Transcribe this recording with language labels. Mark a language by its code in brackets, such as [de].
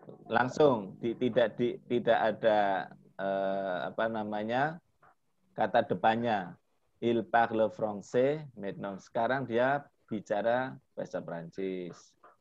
[id] Langsung tidak ada apa namanya? Kata depannya. [fr] Il parle français maintenant. [id] Sekarang dia bicara bahasa Prancis.